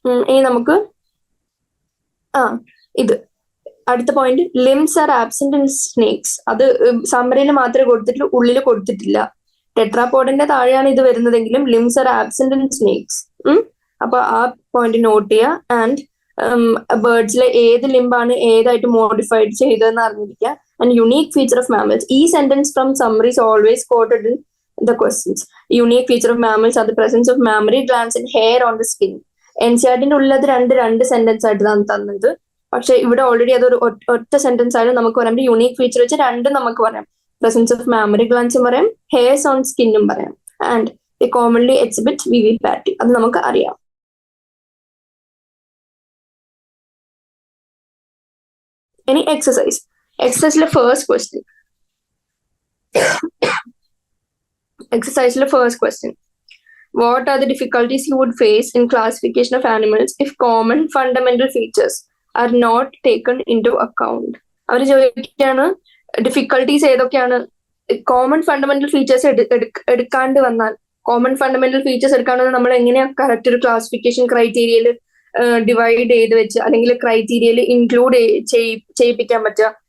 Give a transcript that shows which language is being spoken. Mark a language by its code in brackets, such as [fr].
[ml] ഇനി നമുക്ക് ഇത് അടുത്ത [en] Point, limbs are absent in snakes. [ml] അത് സമ്മറിയിൽ മാത്രമേ കൊടുത്തിട്ടുള്ളൂ, ഉള്ളിൽ കൊടുത്തിട്ടില്ല. ടെട്രാപോഡിന്റെ താഴെയാണ് ഇത് വരുന്നതെങ്കിലും [en] Limbs are absent in snakes. [ml] അപ്പൊ ആ പോയിന്റ് നോട്ട് ചെയ്യുക. ആൻഡ് ബേർഡ്സിലെ ഏത് ലിംബാണ് ഏതായിട്ട് മോഡിഫൈഡ് ചെയ്തതെന്ന് അറിഞ്ഞിരിക്കുക. [en] And unique feature of mammals. [ml] ഈ [en] Sentence from summary is always quoted in the questions. Unique feature of mammals are the presence of mammary glands and hair on the skin. [ml] എൻസിആർടിന്റെ ഉള്ളത് രണ്ട് sentence ആയിട്ട് തന്നത്, പക്ഷെ ഇവിടെ already അതൊരു ഒറ്റ sentence ആയാലും നമുക്ക് പറയാം. യുണീക് ഫീച്ചർ വെച്ച് രണ്ടും നമുക്ക് പറയാം. പ്രസൻസ് ഓഫ് മാമറി ഗ്ലാൻസും പറയാം, ഹെയർസ് ഓൺ സ്കിന്നും പറയാം. [en] and the commonly exhibit viviparity, [ml] അത് നമുക്ക് അറിയാം. ഇനി എക്സസൈസിലെ first question, [en] Exercise first question. What are the difficulties you would face in classification of animals if common fundamental features are not taken into account? [ml] അവർ ചോദിക്കുകയാണ് difficulties ഏതൊക്കെയാണ് common fundamental features എടുക്കാണ്ട് വന്നാൽ. Common fundamental features എടുക്കാണ്ട് നമ്മൾ എങ്ങനെയാ correct ഒരു classification ക്രൈറ്റീരിയയിൽ divide ചെയ്ത് വെച്ച് അല്ലെങ്കിൽ ക്രൈറ്റീരിയയിൽ ഇൻക്ലൂഡ് ചെയ്യിപ്പിക്കാൻ പറ്റുക.